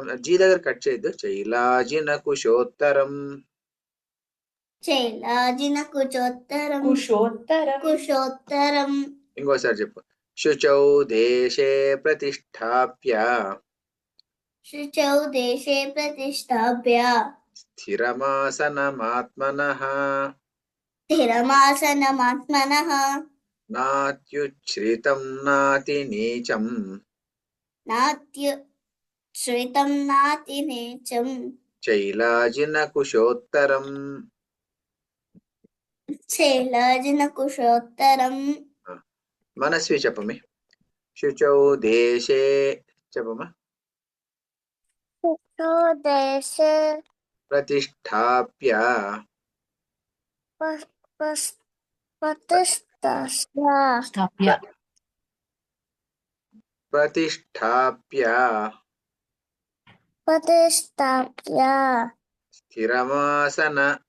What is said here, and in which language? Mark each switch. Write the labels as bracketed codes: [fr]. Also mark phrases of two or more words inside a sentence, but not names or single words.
[te] జీ దగ్గర కట్ చేయొద్దు. [sa] శైలాజిన కుశోత్తరం. कुशोत्तरम् [te] ఇంకోసారి చెప్పు. [sa] శుచౌ దేశే ప్రతిష్టాప్య शुचौ देशे प्रतिष्ठाप्य స్థిరమాసనమాత్మనః स्थिरमासनमात्मनः నాత్యుచ్ఛ్రితం నాతినీచం नात्युच्छ्रितं नातिनीचं శైలాజినకుశోత్తరం. शैलाजिनकुशोत्तरम्. [te] మనస్వి చెప్పమి. [sa] శుచౌ దేశే [te] చెప్పమా. [sa] शुचौ देशे ప్రతిష్టాప్య ప్రతిష్టాప్య స్థిరమాసన